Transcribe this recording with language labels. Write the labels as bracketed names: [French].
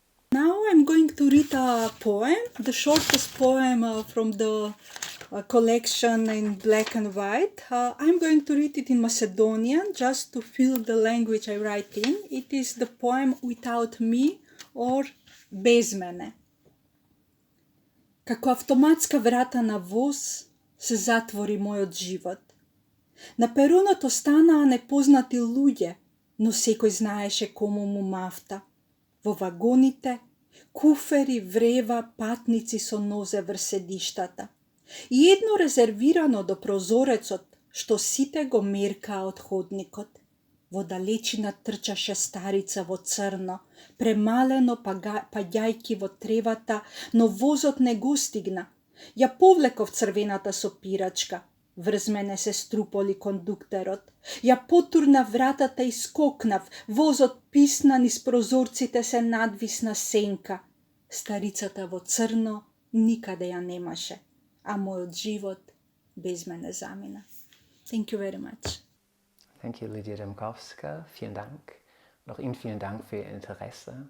[English] Now I'm going to read a poem, the shortest poem from the collection in black and white. I'm going to read it in Macedonian, just to feel the language I write in. It is the poem Without Me, or Bez mene. [Macedonian] Како автоматска врата на воз се затвори мојот живот. На перонот останаа непознати луѓе, но секој знаеше кому му мафта. Во вагоните, куфери, врева, патници со нозе врз седиштата. И едно резервирано до прозорецот, што сите го меркаа од ходникот. Во далечина трчаше старица во црно, премалено паѓајки во тревата, но возот не го стигна. Ја повлеков црвената сопирачка, врз мене се струполи кондуктерот. Ја потурна вратата и скокнав, возот писна низ прозорците се надвисна сенка. Старицата во црно никаде ја немаше, а мојот живот без мене замина. [English] Thank you very much. Thank you, Lidija Dimkovska. [German] Vielen Dank. Und auch Ihnen vielen Dank für Ihr Interesse.